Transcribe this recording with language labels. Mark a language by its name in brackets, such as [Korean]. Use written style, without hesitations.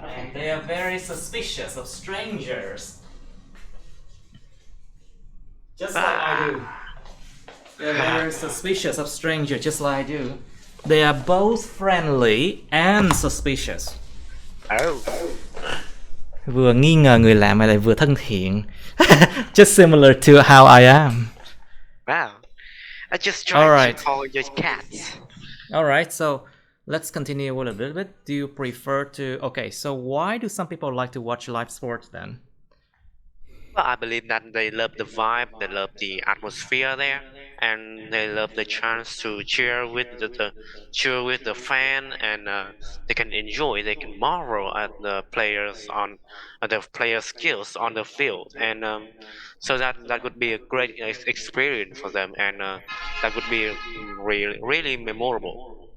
[English] And they are very suspicious of strangers. Just like I do. They're very suspicious of strangers, just like I do. They are both friendly and suspicious. Oh. [Vietnamese] Vừa nghi ngờ người lạ mà lại vừa thân thiện. [English] Just similar to how I am. Wow. I just tried to call your cats. Alright, so let's continue a little bit. Do you prefer to... Okay, so why do some people like to watch live sports then? Well, I believe that they love the vibe, they love the atmosphere there, and they love the chance to cheer with the fan, and they can enjoy, they can marvel at the players' skills on the field, and so that would be a great experience for them, and that would be really memorable.